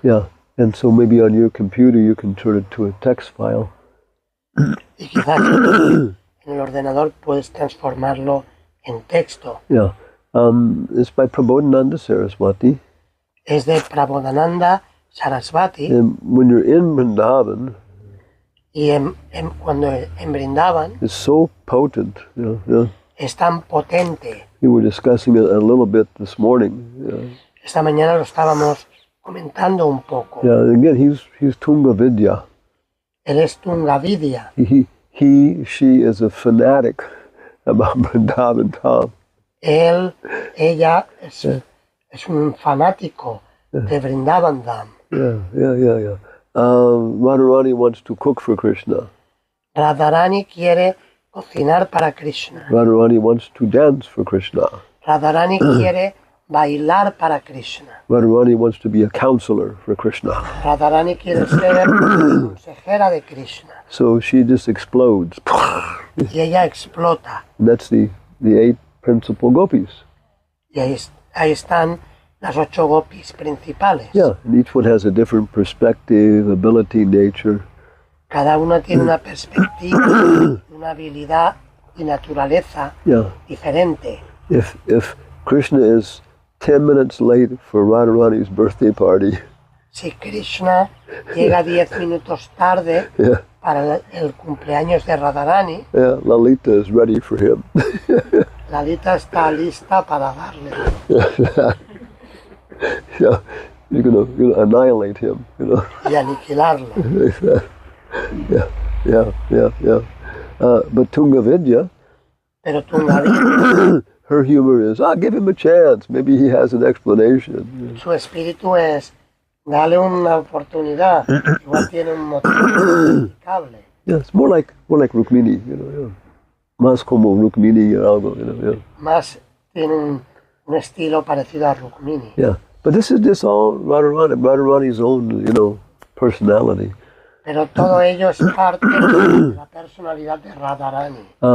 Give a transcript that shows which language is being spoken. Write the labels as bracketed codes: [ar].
[en] Yeah, and so maybe on your computer you can turn it to a text file. [es] Y quizás en el ordenador puedes transformarlo en texto. [en] Yeah, it's by Prabodhananda Saraswati. [es] Es de Prabodhananda Saraswati. [en] And when you're in Vrindavan, [es] y cuando en Vrindavan, [en] it's so potent. [es] Es tan potente. [en] We were discussing it a little bit this morning. [es] Esta mañana lo estábamos comentando un poco. [en] Yeah, again, he's Tunga Vidya. [es] Él es Tunga Vidya. [en] She is a fanatic about Vrindavan Dham. [es] Ella es un fanático de Vrindavan Dham. [en] Yeah. Radharani wants to cook for Krishna. [es] Radharani quiere cocinar para Krishna. [en] Radharani wants to dance for Krishna. [es] Radharani quiere bailar para Krishna. [en] Radharani wants to be a counselor for Krishna. [es] Radharani quiere ser consejera de Krishna. [en] So she just explodes. [es] Y ella explota. [en] And that's the 8 principal gopis. [es] Y ahí están las 8 gopis principales. [en] Yeah, and each one has a different perspective, ability, nature. [es] Cada una tiene una perspectiva, una habilidad y naturaleza diferente. [en] If Krishna is 10 minutes late for Radharani's birthday party, [es] si Krishna llega 10 minutos tarde para el cumpleaños de Radharani, [en] Lalita is ready for him. [es] Lalita está lista para darle. [en] Yeah, you're gonna annihilate him, [es] Y aniquilarlo. [en] Yeah. But Tunga Vidya, [es] pero Tunga Vidya, [en] her humor is, give him a chance. Maybe he has an explanation. [es] Su espíritu es, dale una oportunidad. Igual tiene un motivo explicable. [en] Yeah, it's more like Rukmini, [es] Más como Rukmini [en] or [es] algo, Más tiene un estilo parecido a Rukmini. [en] Yeah, but this is all Radharani's own, personality. [es] Pero todo ello es parte de la personalidad de Radharani.